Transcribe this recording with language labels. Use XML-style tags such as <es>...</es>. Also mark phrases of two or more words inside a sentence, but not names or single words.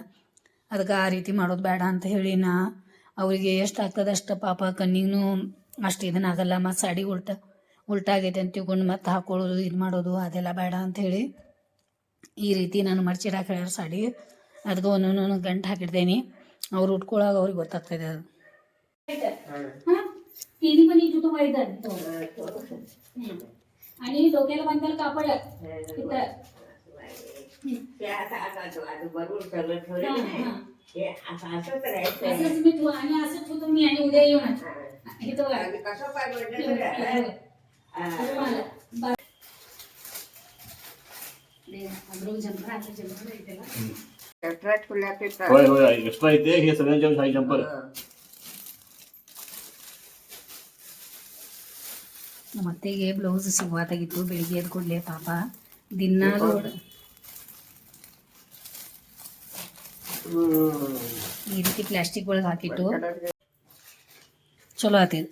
<kn>ಅದಕ್ಕೆ ಆ ರೀತಿ ಮಾಡೋದು ಬೇಡ ಅಂತ ಹೇಳಿ ನಾ ಅವರಿಗೆ ಎಷ್ಟು ಆಗ್ತದೆ ಅಷ್ಟು ಪಾಪ ಕಣ್ಣಿಗೂ ಅಷ್ಟು ಇದನ್ನಾಗಲ್ಲ. ಮತ್ತು ಸಾಡಿ ಉಲ್ಟಾಗೈತೆ ಅಂತ ತಿಳ್ಕೊಂಡು ಮತ್ತೆ ಹಾಕೊಳ್ಳೋದು ಇದು ಮಾಡೋದು ಅದೆಲ್ಲ ಬೇಡ ಅಂಥೇಳಿ ಈ ರೀತಿ ನಾನು ಮಡ್ಚಿಡಾಕ ಹೇಳ್ಯಾರ ಸಾಡಿ. ಅದಕ್ಕೆ ಒಂದೊಂದು ಗಂಟು ಹಾಕಿಡ್ತೇನೆ. ಅವ್ರು ಉಟ್ಕೊಳಾಗ ಅವ್ರಿಗೆ ಗೊತ್ತಾಗ್ತದೆ ಅದು.</kn> <mr>तिन्ही पण इथं तो मैदान आणि डोक्याला बांधायला कापड इथं. बरोबर सगळं ठेवलं हे असंच राहायचं असंच मी आणि असंच होतो मी आणि उद्या येऊन इथं कसं काय अद्रोग जंपर आता जंपर येते होय होय एक्स्ट्रा येते हे सगळ्यांच्या हाय जंपर.</mr> <kn>ನಮ್ಮ ಅತ್ತೆಗೆ ಬ್ಲೌಸ್ ಸಿಗುವಾತಾಗಿತ್ತು. ಬೆಳಿಗ್ಗೆ ಎದ್ದು ಕೂಡಲೇ ಪಾಪ ದಿನಾಲು ಈ ರೀತಿ ಪ್ಲಾಸ್ಟಿಕ್ ಒಳಗೆ ಹಾಕಿಟ್ಟು ಚಲೋ ಆತೈತಿ.</kn>